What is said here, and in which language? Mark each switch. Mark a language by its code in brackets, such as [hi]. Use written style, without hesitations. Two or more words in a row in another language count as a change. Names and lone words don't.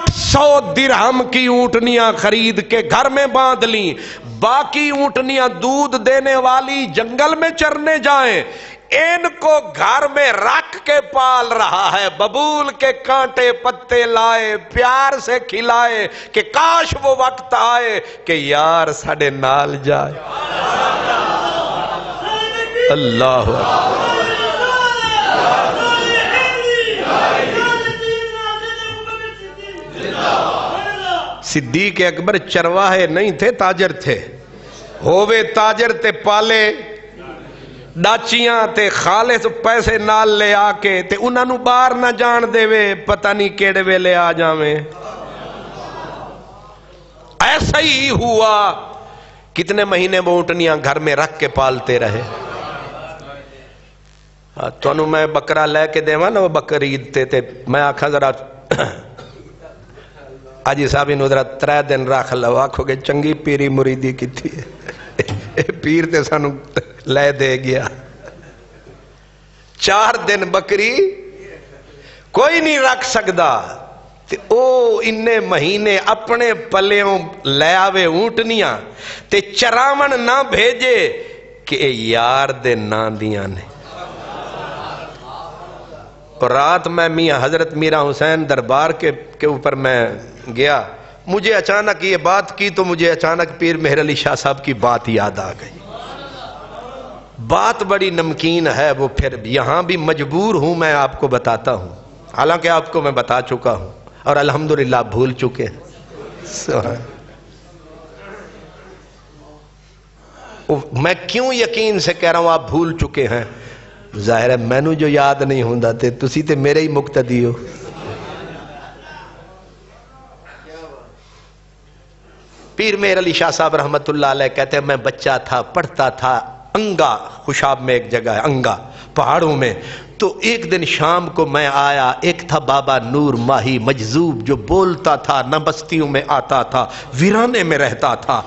[ur] 100 درہم کی اونٹنیاں خرید کے گھر میں باندھ لیں، باقی اونٹنیاں دودھ دینے والی جنگل میں چرنے جائیں، ان کو گھر میں رکھ کے پال رہا ہے، ببول کے کانٹے پتے لائے، پیار سے کھلائے کہ کاش وہ وقت آئے کہ [pa] یار ساڑے نال جائے۔ [ar] اللہ اکبر۔ [ur] صدیق اکبر چرواہے نہیں تھے، تاجر تھے، [pa] ہووے تاجر تے پالے ڈاچیاں تے خالص پیسے نال لے آ کے تے انہاں نو باہر نہ جان دے وے، پتہ نہیں کیڑے ویلے آ جاویں۔ [ur] ایسا ہی ہوا، کتنے مہینے وہ اونٹنیاں گھر میں رکھ کے پالتے رہے۔ [pa] تو انہوں میں بکرا لے کے دیواں نا، وہ بقرعید تے میں آکھا ذرا آجی صاحب انہوں ذرا 3 دن رکھ لو، آکھو گے چنگی پیری مریدی کی تھی، پیر تے سانو لے دے گیا۔ 4 دن بکری کوئی نہیں رکھ سکدا، تے او انہیں مہینے اپنے پلیوں لے آوے اونٹنیاں تے چراون نہ بھیجے کہ اے یار دے نا دیاں نے۔ [ur] اور رات میں میاں حضرت میرا حسین دربار کے اوپر میں گیا، مجھے اچانک یہ بات کی تو مجھے اچانک پیر مہر علی شاہ صاحب کی بات یاد آ گئی۔ بات بڑی نمکین ہے، وہ پھر یہاں بھی مجبور ہوں میں آپ کو بتاتا ہوں، حالانکہ آپ کو میں بتا چکا ہوں اور الحمدللہ بھول چکے ہیں۔ میں کیوں یقین سے کہہ رہا ہوں آپ بھول چکے ہیں؟ [pa] ظاہر ہے مینوں جو یاد نہیں ہوندہ تے تسی تے میرے ہی مقتدی ہو۔ [ur] پیر مہر علی شاہ صاحب رحمت اللہ علیہ کہتے ہیں میں بچہ تھا، پڑھتا تھا انگا، خوشاب میں ایک جگہ ہے انگا پہاڑوں میں، تو ایک دن شام کو میں آیا، ایک تھا بابا نور ماہی مجذوب جو بولتا تھا، نہ بستیوں میں آتا تھا، ویرانے میں رہتا تھا۔